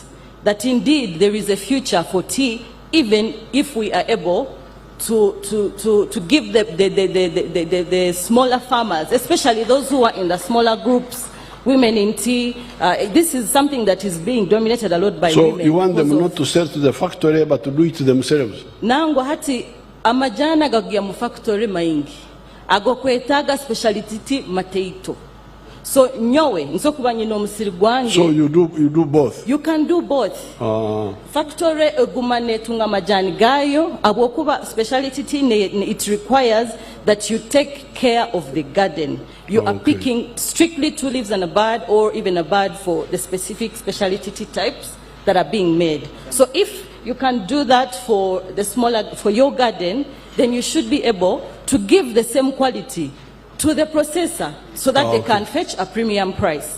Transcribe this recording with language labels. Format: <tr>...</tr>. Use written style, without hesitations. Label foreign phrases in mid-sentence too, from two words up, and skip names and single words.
<en>That indeed there is a future for tea, even if we are able to give the smaller farmers, especially those who are in the smaller groups, women in tea. This is something that is being dominated a lot by women. So you want them not to sell to the factory, but to do it themselves?</en> <nyn>Nango hati amajana gagia mu factory maingi. Ago kwetaga</nyn> <en>speciality tea</en> <nyn>mateito. So nyowe nsokubanyi no musiri gwange.</nyn> <en>So you do both. You can do both.</en> <nyn>Factory egumane tunga majani gayo abokuba</nyn> <en>speciality tea it requires that you take care of the garden. You are picking strictly 2 leaves and a bud, or even a bud for the specific specialty tea types that are being made. So if you can do that for your garden, then you should be able to give the same quality to the processor so that they can fetch a premium price.</en>